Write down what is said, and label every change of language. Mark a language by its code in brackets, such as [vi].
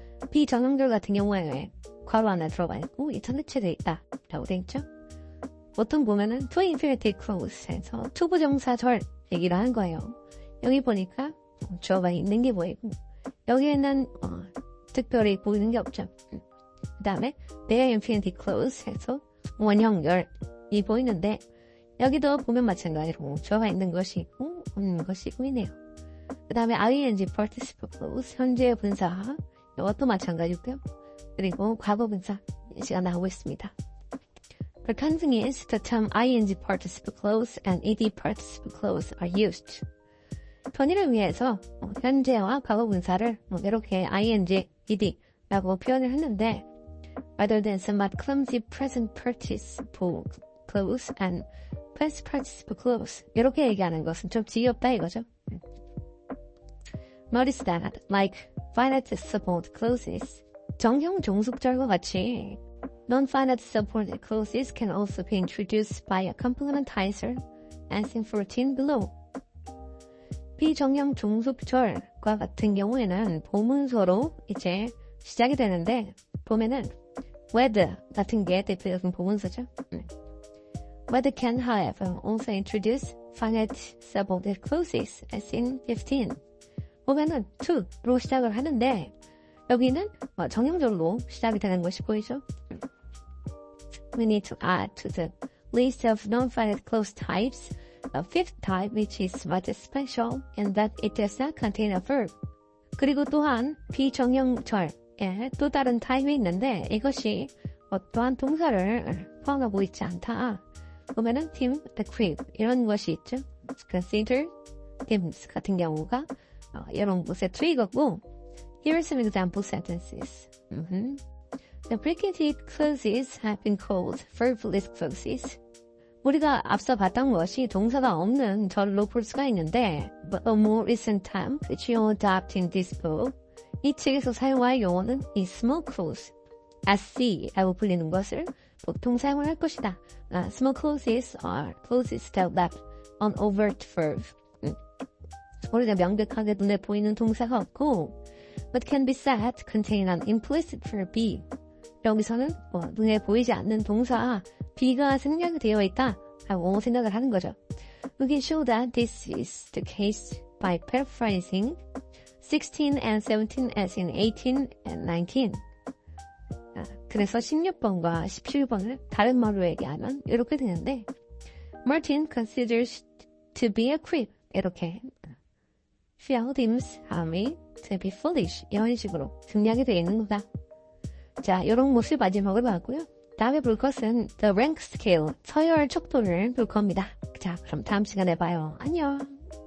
[ko] 비정형절 같은 경우에 괄호 안에 들어가 있고 이탈리체돼 있다 라고 되어 있죠. 보통 보면은 to infinitive clause에서 투부정사절 얘기를 하는 거예요. 여기 보니까 주어가 있는 게 보이고 여기에는 특별히 보이는 게 없죠. 그 다음에 their infinitive clause에서 원형절이 보이는데 여기도 보면 마찬가지로 주어가 있는 것이 있고 없는 것이 보이네요. 그 다음에 ing participle clause 현재 분사 이것도 마찬가지고요. 그리고 과거 분사 예시가 나오고 있습니다. [en] For convenience, the term ing participle clause and ed participle clause are used. [ko] 편의를 위해서 현재와 과거 분사를 이렇게 ing, ed라고 표현을 했는데 [en] rather than somewhat clumsy present participle clause [ko] and past participle clause 이렇게 얘기하는 것은 좀 지겹다 이거죠. [en] Notice that, like finite subordinate clauses, [ko] 정형 종속절과 같이 [en] non-finite subordinate clauses can also be introduced by a complementizer, as in 14 below. [ko] 비정형 종속절과 같은 경우에는 보문서로 이제 시작이 되는데 보면은 whether 같은 게 대표적인 보문서죠. [en] Whether can, however, also introduce finite subordinate clauses, as in 15. [ko] 보면은 to로 시작을 하는데 여기는 정형절로 시작이 되는 것이 보이죠? [en] We need to add to the list of non-finite clause types a fifth type which is much special in that it does not contain a verb. [ko] 그리고 또한 비정형절에 또 다른 타입이 있는데 이것이 어떠한 동사를 포함하고 있지 않다. 보면은 team, equip 이런 것이 있죠. [en] consider, teams [ko] 같은 경우가 이런 곳에 트리거고 [en] Here are some example sentences. The bracketed clauses have been called verbless clauses. [ko] 우리가 앞서 봤던 것이 동사가 없는 절로 볼 수가 있는데 [en] But a more recent term which you adopt in this book [ko] 이 책에서 사용할 용어는 이 small clause, SC라고 불리는 것을 보통 사용을 할 것이다. [en] Small clauses are clauses that lack an overt verb. [ko] 우리가 명백하게 눈에 보이는 동사가 없고 but can be said to contain an implicit verb be. 여기서는 눈에 보이지 않는 동사 be가 생략이 되어 있다 하고 생각을 하는 거죠. [en] We can show that this is the case by paraphrasing 16 and 17 as in 18 and 19. [ko] 그래서 16번과 17번을 다른 말로 얘기하면 이렇게 되는데 [en] Martin considers to be a creep. 이렇게 Phil deems Amy to be foolish. [ko] 이런 식으로 생략이 되어 있는 거다. 자, 이런 모습 마지막으로 봤고요. 다음에 볼 것은 The Rank Scale, 서열 척도를 볼 겁니다. 자, 그럼 다음 시간에 봐요. 안녕.